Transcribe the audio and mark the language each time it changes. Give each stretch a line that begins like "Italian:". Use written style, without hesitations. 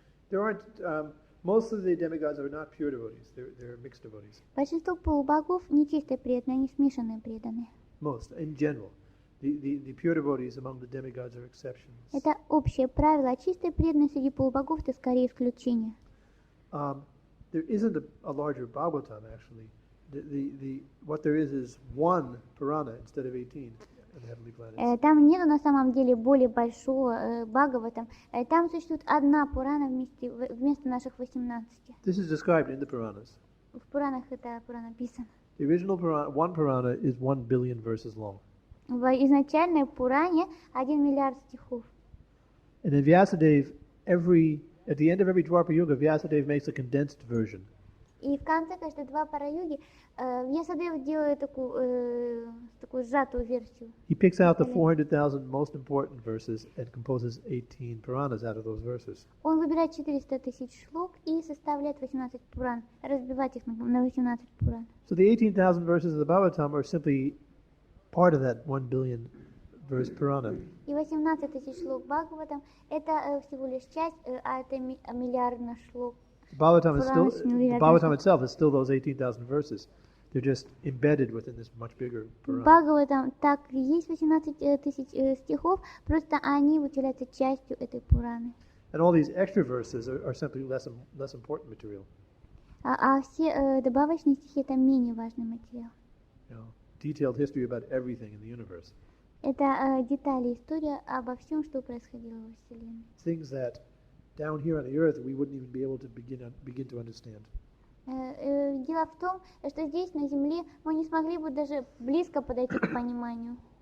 English: There aren't, most of the demigods are not pure devotees. They're mixed devotees.
Russian: Большинство полубогов нечистые преданные, они смешанные преданные.
English: Most, in general. The pure devotees among the demigods are exceptions.
Russian: Это общее правило, а чистые преданные среди полубогов это скорее исключение.
English: There isn't a larger Bhagavatam actually. What there is one Purana instead of 18 on the heavenly planets.
Russian: Там нету на самом деле более большого Бхагаватам. Там существует одна Пурана вместо наших 18.
English: This is described in the Puranas.
Russian: В Пуранах это Пурана написано.
English: The original one Purana is 1 billion verses long.
Russian: В изначальной Пуране 1 миллиард стихов.
English: And in Vyasadeva, at the end of every Dwapara Yuga, Vyasadeva makes a condensed version.
Russian: И в конце каждой Двапара-юги Вьясадева делает такую сжатую версию.
English: He picks out the 400,000 most important verses and composes 18 Puranas out of those verses.
Russian: Он выбирает 400 тысяч шлок и составляет 18 Пуран, разбивает их на 18 Пуран.
English: So the 18,000 verses of the Bhagavatam are simply part of that 1 billion verse Purana.
Russian: И 18 тысяч шлок Бхагаватам это всего лишь часть, а это миллиардных
English: Bhagavatam is still,
Russian: Пурана с
English: the
Russian: невероятным
English: Bhagavatam itself is still those 18,000 verses. They're just embedded within this much bigger Purana.
Russian: Бхагаватам так и есть 18 тысяч стихов, просто они являются частью этой Пураны.
English: And all these extra verses are simply less important material.
Russian: А все добавочные стихи это менее важный материал.
English: You know, detailed history about everything in the universe.
Russian: Это детали, история обо всем, что происходило во Вселенной.
English: Things that down here on the earth we wouldn't even be able to begin to understand.
Russian: Дело в том, что здесь на Земле мы не смогли бы даже близко подойти к пониманию.